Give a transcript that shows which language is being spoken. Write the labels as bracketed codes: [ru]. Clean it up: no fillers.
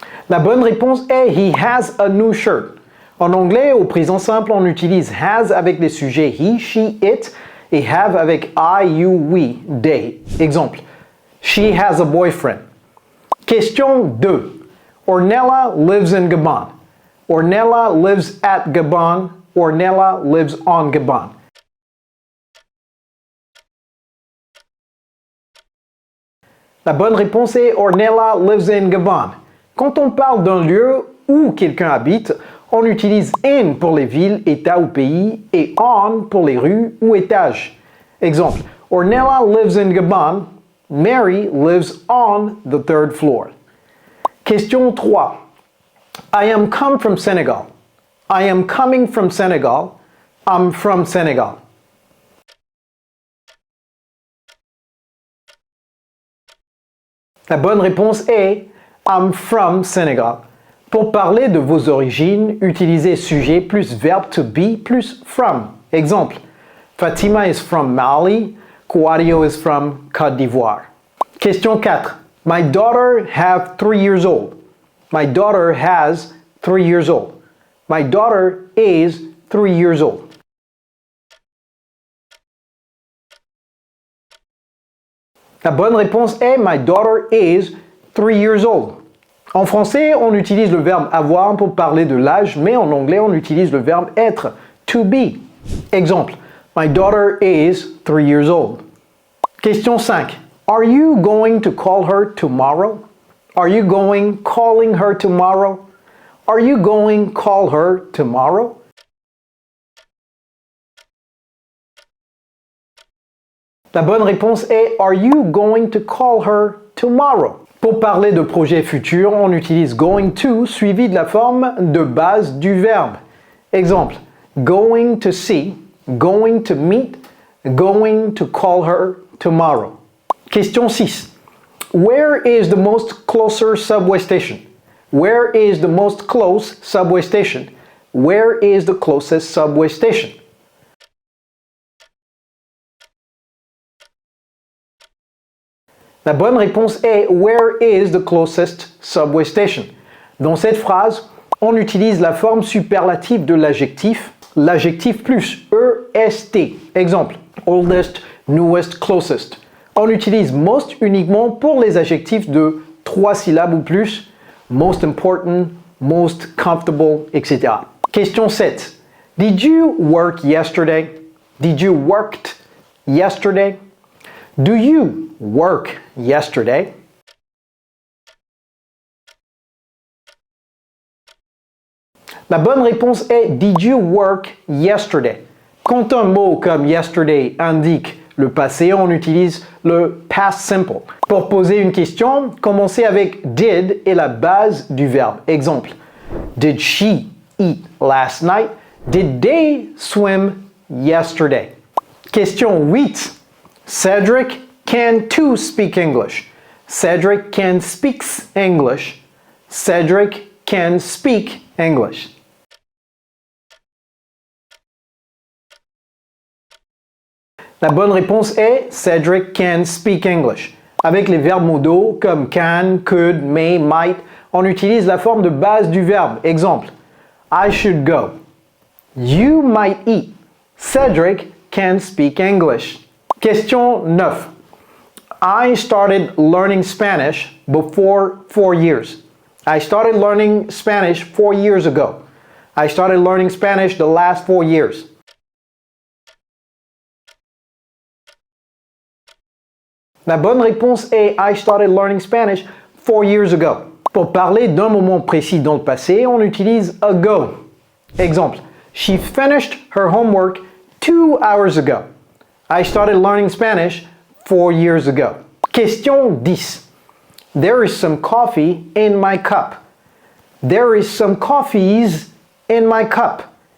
[fr] La bonne réponse est [en] he has a new shirt. [fr] En anglais, au présent simple, on utilise has avec les sujets he, she, it et have avec I, you, we, they. [en] Exemple, she has a boyfriend. Question 2. Ornella lives in Gabon. Ornella lives at Gabon. Ornella lives on Gabon. La bonne réponse est Ornella lives in Gabon. Quand on parle d'un lieu où quelqu'un habite, on utilise in pour les villes, états ou pays et on pour les rues ou étages. Exemple, Ornella lives in Gabon. Mary lives on the 3rd floor. Question 3. I am come from Senegal. I am coming from Senegal. I'm from Senegal. [fr] La bonne réponse est [en] I'm from Senegal. [fr] Pour parler de vos origines, utilisez sujet plus verbe to be plus from. [en] Exemple, Fatima is from Mali. Kwadio is from Côte d'Ivoire. Question 4. My daughter have 3 years old. My daughter has 3 years old. My daughter is 3 years old. [fr] La bonne réponse est [en] My daughter is 3 years old. [fr] En français, on utilise le verbe avoir pour parler de l'âge, mais en anglais, on utilise le verbe être, to be. [en] Exemple, My daughter is 3 years old. Question 5. Are you going to call her tomorrow? Are you calling her tomorrow? Are you going call her tomorrow? [fr] La bonne réponse est [en] Are you going to call her tomorrow? [fr] Pour parler de projet futur, on utilise going to suivi de la forme de base du verbe. [en] Exemple, going to see, going to meet, going to call her tomorrow. Question 6. Where is the most closer subway station? Where is the most close subway station? Where is the closest subway station? [fr] La bonne réponse est [en] Where is the closest subway station? [fr] Dans cette phrase, on utilise la forme superlative de l'adjectif plus EST. Exemple, oldest, newest, closest. On utilise most uniquement pour les adjectifs de 3 syllabes ou plus, [en] most important, most comfortable, [fr] etc. [en] Question 7. Did you work yesterday? Did you worked yesterday? Do you work yesterday? [fr] La bonne réponse est [en] Did you work yesterday? [fr] Quand un mot comme yesterday indique le passé, on utilise le past simple. Pour poser une question, commencez avec did et la base du verbe. [en] Exemple, Did she eat last night? Did they swim yesterday? Question 8. Cedric can too speak English. Cedric can speaks English. Cedric can speak English. [fr] La bonne réponse est [en] Cedric can speak English. [fr] Avec les verbes modaux comme can, could, may, might, on utilise la forme de base du verbe. [en] Exemple, I should go. You might eat. Cedric can speak English. Question 9. I started learning Spanish before 4 years. I started learning Spanish 4 years ago. I started learning Spanish the last 4 years. [fr] La bonne réponse est [en] I started learning Spanish 4 years ago. [fr] Pour parler d'un moment précis dans le passé, on utilise ago. [en] Exemple, she finished her homework 2 hours ago. I started learning Spanish 4 years ago. Question 10. There is some coffee in my cup. There is some coffees in my cup.